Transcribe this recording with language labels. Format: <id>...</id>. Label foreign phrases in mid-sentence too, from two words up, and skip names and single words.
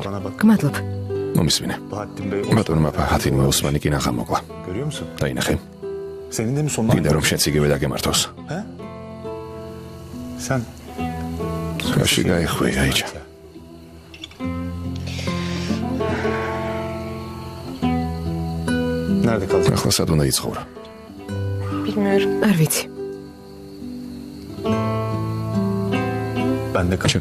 <ka>გმადლობ. მომისმინე.</ka> <tr>Bahattin Bey.</tr> <ka>ბატონმა ფაჰათინმა ოსმანი კი ნახა მოკლა.</ka> <tr>Görüyor musun?</tr> <ka>დაინახე.</ka> <tr>Senin de mi sonuna?</tr> <ka>გინდა რომ შენც იგივე დაგემართოს.</ka> <tr>Sen</tr> <ka>რაში გაიხვი, აიჩა.</ka> <tr>nerede kalacaksın?</tr> <ka>ახლა სად უნდა იცხოვრა?</ka> <tr>Bilmiyorum.</tr> <ka>არ ვიცი.</ka> <tr>Ben de kal.</tr>